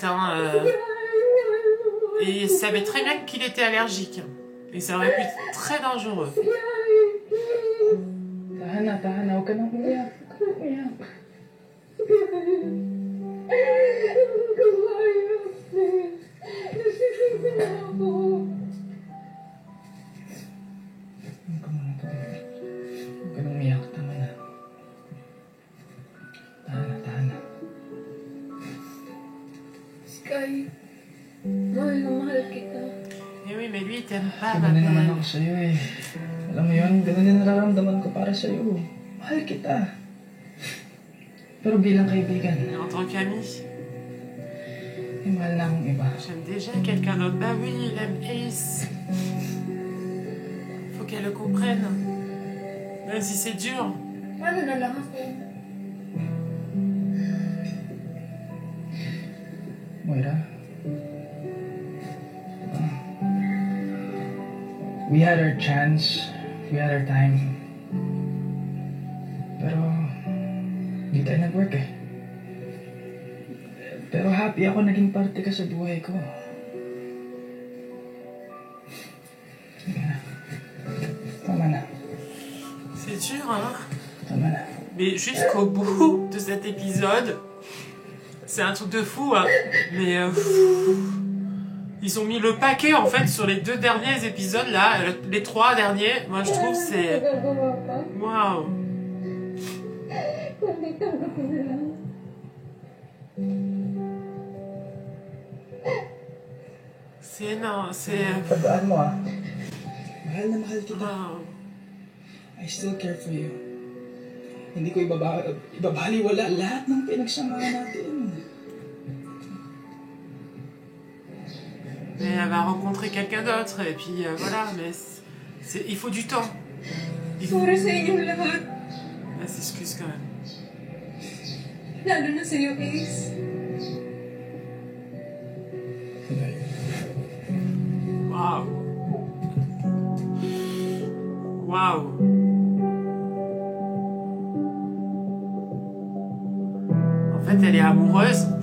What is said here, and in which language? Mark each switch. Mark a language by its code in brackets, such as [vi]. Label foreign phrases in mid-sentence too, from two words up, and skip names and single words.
[fr] Hein, et elle savait très bien qu'il était allergique. Et ça aurait pu être très dangereux. [tl] Tahan na, huwag ka nang umiyak. Huwag ka nang umiyak. Tama na. Tahan na. Sky, mahal na mahal kita. [fr] Eh oui, mais lui, il t'aime pas, [tl] Ganun naman ako sa'yo eh. Alam mo yun, ganun din nararamdaman ko para sa'yo. Mahal kita. Pero bilang kaibigan. [fr] En tant qu'ami. [tl] Eh, mahal na akong iba. [fr] J'aime déjà quelqu'un d'autre. Bah oui, il aime Ace. Faut qu'elle le comprenne. Même si c'est dur. [tl] Paano na lang ako? Moira. [en] We had our chance. We had our time. [tl] Pero, di tayo nag-work eh. Pero happy ako naging parte ka sa buhay ko. Sige na. Tama na. [fr] C'est dur, hein. [tl] Tama na. [fr] Mais jusqu'au bout de cet épisode, c'est un truc de fou, hein. Mais ils ont mis le paquet en fait sur les 2 derniers épisodes là, les 3 derniers. Moi je trouve c'est waouh. C'est énorme, c'est. [tl] Tandaan mo ah. Mahal na mahal kita. [fr] Wow. [en] I still care for you. [tl] Hindi ko ibabaliwala lahat ng pinagsamahan natin. [fr] Mais elle va rencontrer quelqu'un d'autre et puis voilà, mais il faut du temps. [tl] Sorry sa inyong lahat. [fr] Elle s'excuse quand même. [tl] Lalo na sa'yo, Ace. [fr] Waouh. Waouh. En fait, elle est amoureuse.